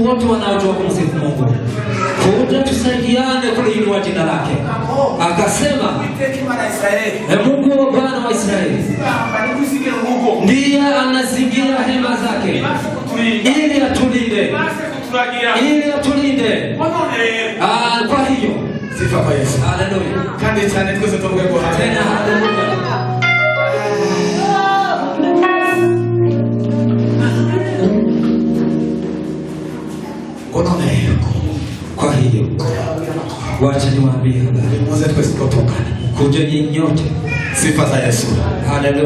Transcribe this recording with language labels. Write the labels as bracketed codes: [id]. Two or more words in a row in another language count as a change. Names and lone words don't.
[sw] wote wanaojua kumsifu Mungu, kuja tusaidiane kuliinua jina lake. Akasema Mungu wa Bwana wa Israeli ndiye anazingira hema zake ili atulinde. Kwa hiyo sifa kwa Yesu. Haleluya. [rw] Kandi cyane twese tuvuge ngo tena haleluya. [sw] Kwa hiyo wacha niwaambie habari. Mwanzo tusipotoka. Kuja nyinyi nyote. Sifa za Yesu. Haleluya.